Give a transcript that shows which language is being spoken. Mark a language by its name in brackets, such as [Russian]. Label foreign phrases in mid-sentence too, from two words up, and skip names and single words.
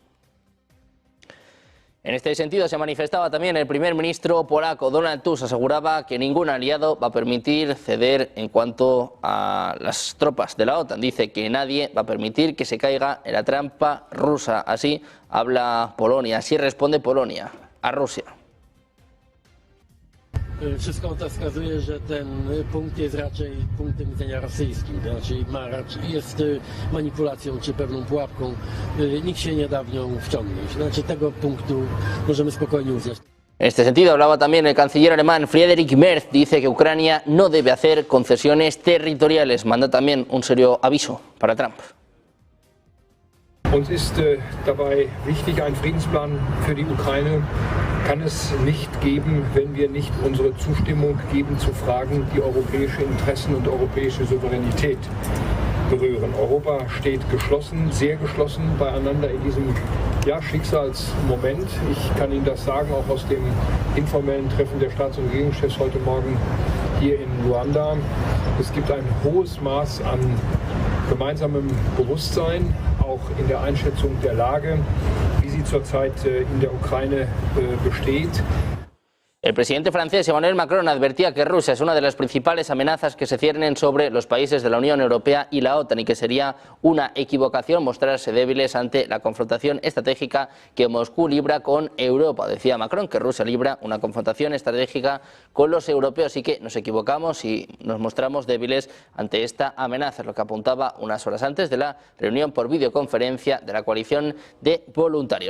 [Spanish] En este sentido se manifestaba también el primer ministro polaco. Donald Tusk aseguraba que ningún aliado va a permitir ceder en cuanto a las tropas de la OTAN. Dice que nadie va a permitir que se caiga en la trampa rusa. Así habla Polonia, así responde Polonia a Rusia. [Polish] Wszystko to wskazuje, że ten punkt jest raczej punktem widzenia rosyjskim, jest manipulacją czy pewną pułapką. Nikt się nie da w nią wciągnąć. Znaczy tego punktu możemy spokojnie uznać. [Spanish] En este sentido hablaba también el canciller alemán Friedrich Merz. Dice que Ucrania no debe hacer concesiones territoriales. Manda también un serio aviso para Trump. [German] Uns ist dabei wichtig, ein Friedensplan für die Ukraine kann es nicht geben, wenn wir nicht unsere Zustimmung geben zu Fragen, die europäische Interessen und europäische Souveränität berühren. Europa steht geschlossen, sehr geschlossen beieinander in diesem Schicksalsmoment. Ich kann Ihnen das sagen, auch aus dem informellen Treffen der Staats- und Regierungschefs heute Morgen hier in Luanda. Es gibt ein hohes Maß an gemeinsamem Bewusstsein, auch in der Einschätzung der Lage, wie sie zurzeit in der Ukraine besteht. [Spanish] El presidente francés Emmanuel Macron advertía que Rusia es una de las principales amenazas que se ciernen sobre los países de la Unión Europea y la OTAN y que sería una equivocación mostrarse débiles ante la confrontación estratégica que Moscú libra con Europa. Decía Macron que Rusia libra una confrontación estratégica con los europeos y que nos equivocamos y nos mostramos débiles ante esta amenaza, es lo que apuntaba unas horas antes de la reunión por videoconferencia de la coalición de voluntarios.